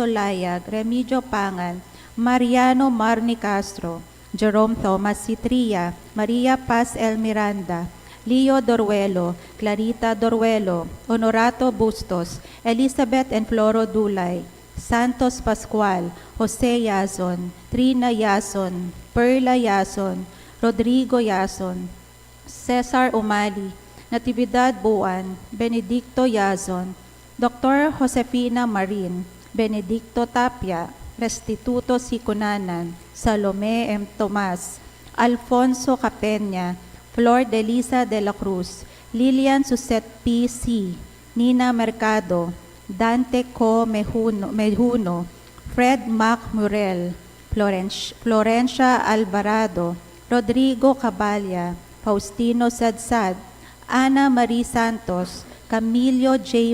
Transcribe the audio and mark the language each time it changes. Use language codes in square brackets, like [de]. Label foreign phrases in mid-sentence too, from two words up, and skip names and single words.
[en] Layag, Remigio Pangan, Mariano Marni Castro, Jerome Thomas Citria, Maria Paz El Miranda, Leo Doruelo, Clarita Doruelo, Honorato Bustos, Elizabeth and Floro Dulay, Santos Pascual, Jose Yazon, Trina Yazon, Perla Yazon, Rodrigo Yazon, Cesar Umali, Natividad Buan, Benedicto Yazon, Dr. Josefina Marin, Benedicto Tapia, Restituto Sicunanan, Salome M. Tomas, Alfonso Capenya, Flor de Lisa de la Cruz, Lilian Suset P.C., Nina Mercado, Dante Co. Mejuno, Fred Mac Murel, Florencia Alvarado, Rodrigo Caballa, Faustino Sadsad, Ana Marie Santos, Camilo J.